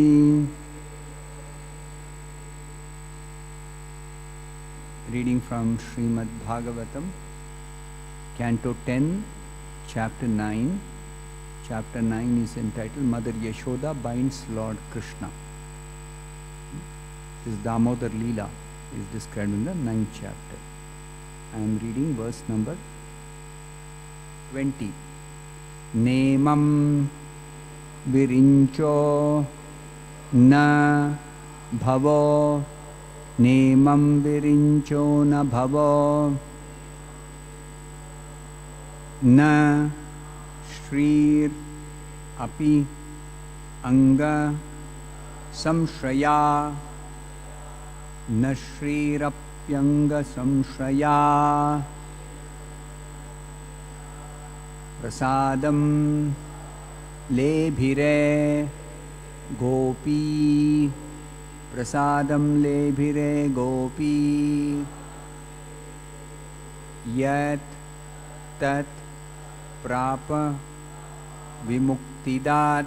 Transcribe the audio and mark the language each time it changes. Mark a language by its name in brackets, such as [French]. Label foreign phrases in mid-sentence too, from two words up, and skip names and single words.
[English] Reading from Srimad Bhagavatam, Canto 10, Chapter 9. Chapter 9 is entitled Mother Yashoda Binds Lord Krishna. This Damodar Leela is described in the 9th chapter. I am reading verse number 20. [Sanskrit] नेमं विरिञ्चो न भवो. नेमं विरिञ्चो न भवो. न श्रीर् अपि अङ्ग संश्रया. न श्रीरप्यङ्ग संश्रया. प्रसादं लेभिरे गोपी. प्रसादं लेभिरे गोपी. यत् तत् प्राप विमुक्तिदात्.